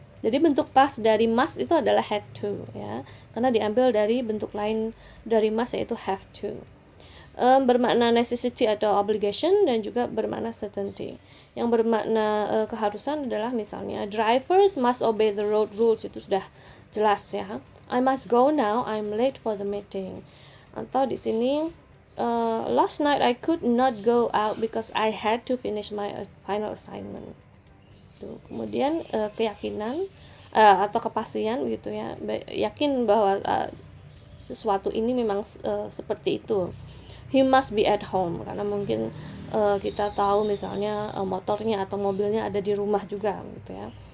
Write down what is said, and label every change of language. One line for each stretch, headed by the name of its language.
Indonesian: Jadi bentuk past dari must itu adalah had to ya, karena diambil dari bentuk lain dari must yaitu have to. Bermakna necessity atau obligation dan juga bermakna certainty. Yang bermakna keharusan adalah misalnya
English: drivers must obey the road rules,
Indonesian: itu sudah jelas ya.
English: I must go now, I'm late for the meeting.
Indonesian: Atau di sini
English: last night I could not go out because I had to finish my final assignment.
Indonesian: Tuh. Kemudian keyakinan atau kepastian gitu ya, yakin bahwa sesuatu ini memang seperti itu.
English: He must be at home,
Indonesian: karena mungkin kita tahu misalnya motornya atau mobilnya ada di rumah juga gitu ya.